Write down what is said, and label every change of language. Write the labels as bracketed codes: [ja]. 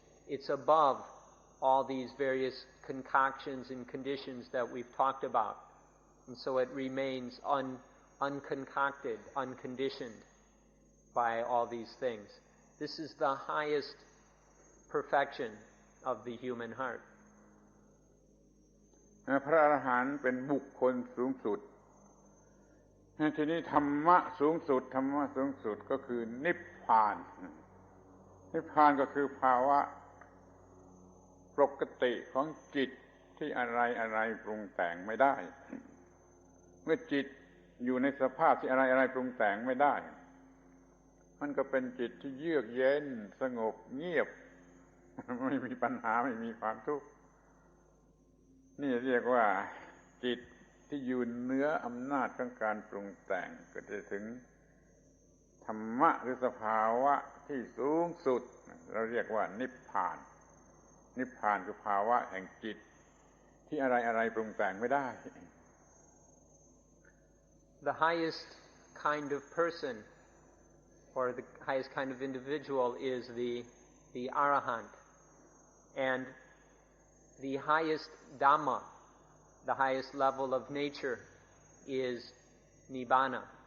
[en] It's above all these various concoctions and conditions that we've talked about. And so it remains unconcocted, unconditioned by all these things. This is the highest perfection of the human heart. [th] พระอรหันต์เป็นบุคคลสูงสุดทีนี้ธรรมะสูงสุดก็คือนิพพานนิพพานก็คือภาวะปกติของจิตที่อะไรปรุงแต่งไม่ได้เมื่อจิตอยู่ในสภาพที่อะไรปรุงแต่งไม่ได้มันก็เป็นจิตที่เยือกเย็นสงบเงียบไม่มีปัญหาไม่มีความทุกข์ นี่เรียกว่าจิตที่อยู่เหนืออำนาจของการปรุงแต่งก็จะถึงธรรมะหรือสภาวะที่สูงสุดเราเรียกว่านิพพานนิพพานคือภาวะแห่งจิตที่อะไรปรุงแต่งไม่ได้ [en] The highest kind of person or the highest kind of individual is the Arahant, and the highest Dhamma, the highest level of nature, is Nibbana.